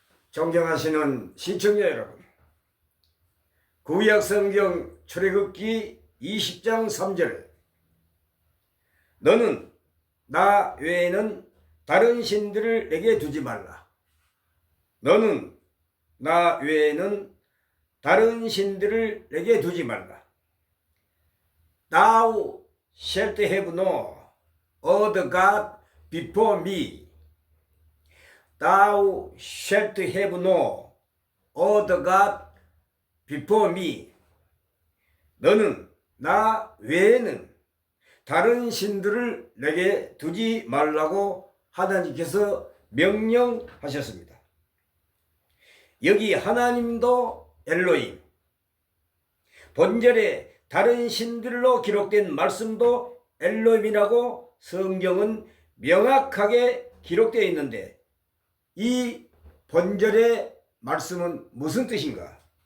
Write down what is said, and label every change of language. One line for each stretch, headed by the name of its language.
Korean: 존경하시는 시청자 여러분, 구약성경 출애굽기 20장 3절에 너는 나 외에는 다른 신들을 내게 두지 말라. 너는 나 외에는 다른 신들을 내게 두지 말라.
English: Thou shalt have no other God before me. Thou shalt have no other God before me.
Korean: 너는 나 외에는 다른 신들을 내게 두지 말라고 하나님께서 명령하셨습니다. 여기 하나님도 엘로힘, 본절에 다른 신들로 기록된 말씀도 엘로힘이라고 성경은 명확하게 기록되어 있는데 이 본절의 말씀은 무슨 뜻인가?